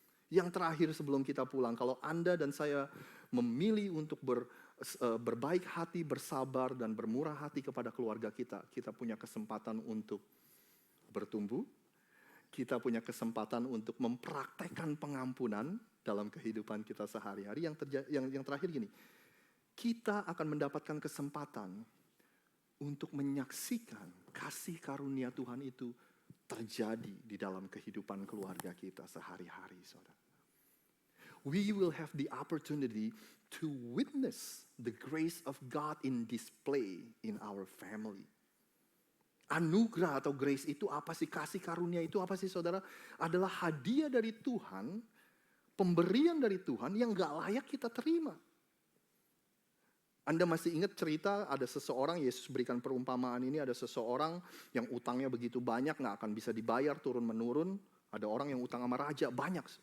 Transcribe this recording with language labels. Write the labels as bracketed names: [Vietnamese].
[Indonesian] Yang terakhir sebelum kita pulang, kalau Anda dan saya memilih untuk berbaik hati, bersabar, dan bermurah hati kepada keluarga kita, kita punya kesempatan untuk bertumbuh, kita punya kesempatan untuk mempraktekkan pengampunan dalam kehidupan kita sehari-hari. Yang terakhir gini, kita akan mendapatkan kesempatan untuk menyaksikan kasih karunia Tuhan itu terjadi di dalam kehidupan keluarga kita sehari-hari, saudara. [English] We will have the opportunity to witness the grace of God in display in our family. [Indonesian] Anugerah atau grace itu apa sih? Kasih karunia itu apa sih, saudara? Adalah hadiah dari Tuhan, pemberian dari Tuhan yang gak layak kita terima. Anda masih ingat cerita ada seseorang, Yesus berikan perumpamaan ini, ada seseorang yang utangnya begitu banyak, gak akan bisa dibayar turun-menurun. Ada orang yang utang sama raja, banyak.